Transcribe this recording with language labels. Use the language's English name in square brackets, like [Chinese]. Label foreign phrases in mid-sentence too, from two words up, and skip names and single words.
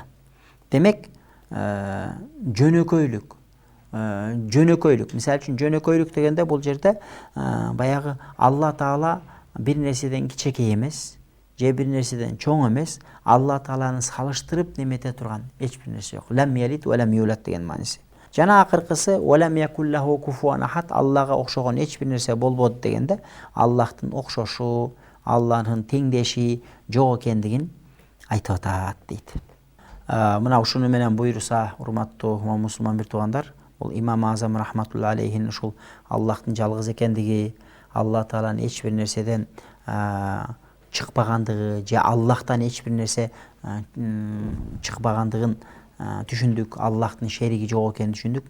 [Kyrgyz] Демек, жөнөкөйлүк. Жөнөкөйлүк. Мисалы үчүн, жөнөкөйлүк дегенде бул жерде баягы Алла Таала бир нерседен кичекей эмес, же бир нерседен чоң эмес, Алла Тааланы салыштырып немете турган эч бир нерсе жок. [Arabic] لم يلد ولم يولد [Kyrgyz] деген мааниси. Жана акыркысы, [Arabic] ولم يكن له كفوا أحد, [Kyrgyz] Аллага окшогон эч бир нерсе болбоду дегенде, Аллахтын окшошу, Аллахтын теңдеши жок экендигин айтып атат дейт. Мына ушуну менен буйруса, урматтуу мусулман бир туугандар, бул Имам Азам [Arabic] رحمة الله عليه [Kyrgyz] ушул Аллахтын жалгыз экендиги, Алла Тааланын эч бир нерседен чыкпагандыгы, же Аллахтан эч бир нерсе чыкпагандыгын түшүндүк, Аллахтын шериги жок экенин түшүндүк.